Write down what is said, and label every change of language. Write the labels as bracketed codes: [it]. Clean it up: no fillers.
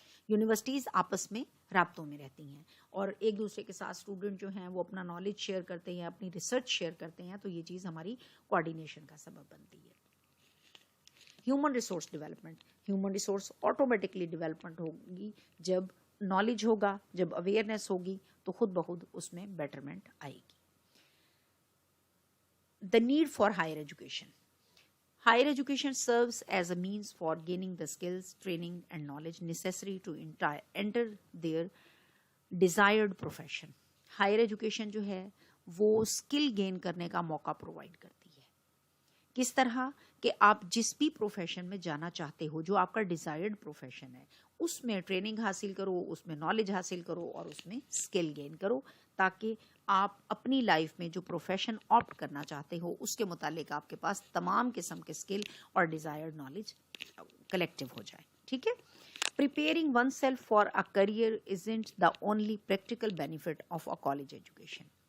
[ur] Universities آپس میں رابطوں میں رہتی ہیں اور ایک دوسرے کے ساتھ اسٹوڈنٹ جو ہیں وہ اپنا نالج شیئر کرتے ہیں، اپنی ریسرچ شیئر کرتے ہیں، تو یہ چیز ہماری کوآرڈینیشن کا سبب بنتی ہے۔ ہیومن ریسورس آٹومیٹکلی ڈیولپمنٹ ہوگی جب نالج ہوگا، جب اویئرنیس ہوگی تو خود بخود اس میں بیٹرمنٹ آئے گی۔ [en] The need for higher education. Higher education serves as a means for gaining the skills, training and knowledge necessary to enter their desired profession. [ur] Higher education جو ہے وہ اسکل گین کرنے کا موقع پرووائڈ کرتی ہے۔ کس طرح کہ آپ جس بھی پروفیشن میں جانا چاہتے ہو، جو آپ کا ڈیزائرڈ پروفیشن ہے، اس میں ٹریننگ حاصل کرو، اس میں نالج حاصل کرو اور اس میں اسکل گین کرو، تاکہ آپ اپنی لائف میں جو پروفیشن آپٹ کرنا چاہتے ہو اس کے متعلق آپ کے پاس تمام قسم کے اسکل اور ڈیزائرڈ نالج کلیکٹیو ہو جائے، ٹھیک ہے؟ [en] Preparing oneself for a career isn't the only practical benefit of a college education.